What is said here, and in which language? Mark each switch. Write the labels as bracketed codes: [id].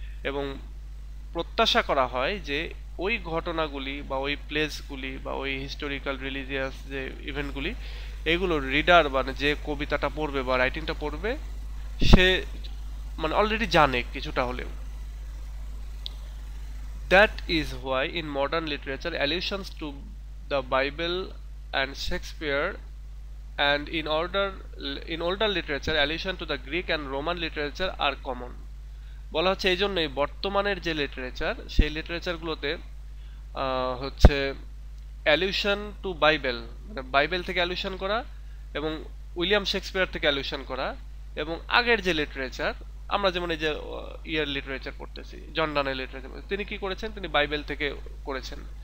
[bn] এবং প্রত্যাশা করা হয় যে ওই ঘটনাগুলি বা ওই প্লেসগুলি বা ওই হিস্টোরিক্যাল রিলিজিয়াস যে ইভেন্টগুলি, এগুলো রিডার মানে যে কবিতাটা পড়বে বা রাইটিংটা পড়বে সে মানে অলরেডি জানে কিছুটা হলেও। [en] That is why in modern literature allusions to the Bible and Shakespeare, and in older literature allusion to the Greek and Roman literature are common. [bn] বলা হচ্ছে এই জন্যই বর্তমানের যে লিটারেচার সেই লিটারেচারগুলোতে হচ্ছে [en] allusion to Bible, [bn] মানে বাইবেল থেকে অ্যালিউশন করা, এবং উইলিয়াম শেক্সপিয়ার থেকে অ্যালিউশন করা, এবং আগের যে লিটারেচার, আমরা যেমন এই যে ইয়ার লিটারেচার পড়তেছি, জন ডানের লিটারেচার, তিনি কি করেছেন, তিনি বাইবেল থেকে করেছেন।